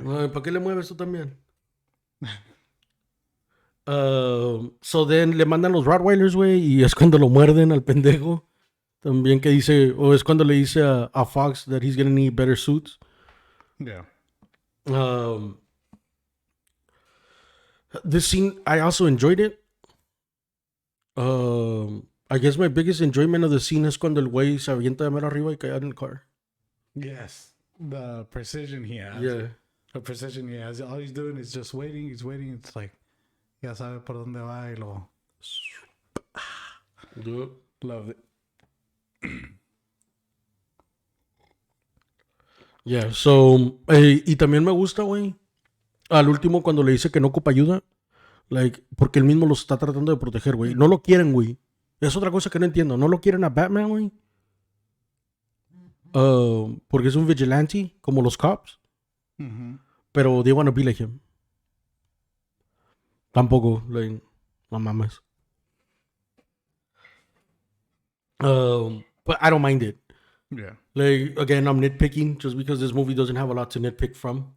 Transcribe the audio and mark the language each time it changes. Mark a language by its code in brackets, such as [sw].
[es] ¿Para qué le mueves tú también? [en] So then [es] le mandan los Rottweilers, güey, y es cuando lo muerden al pendejo. También que dice, o es cuando le dice a Fox [en] that he's gonna need better suits. Yeah. This scene, I also enjoyed it. I guess my biggest enjoyment of the scene es cuando el güey se avienta de mero arriba y cae en el car. Yes. The precision he has. Yeah. The precision he has. All he's doing is just waiting. He's waiting. It's like, [es] ya sabe por dónde va y lo. [en] Yep. Love it. [es] Yeah, so, y también me gusta, güey, al último cuando le dice que no ocupa ayuda, like, porque él mismo los está tratando de proteger, güey. No lo quieren, güey. Es otra cosa que no entiendo. No lo quieren a Batman, güey. Porque es un vigilante, como los cops. [en] Pero they wanna be like him. [es] Tampoco, like, no mames. [en] But I don't mind it. Yeah. Like, again, I'm nitpicking just because this movie doesn't have a lot to nitpick from.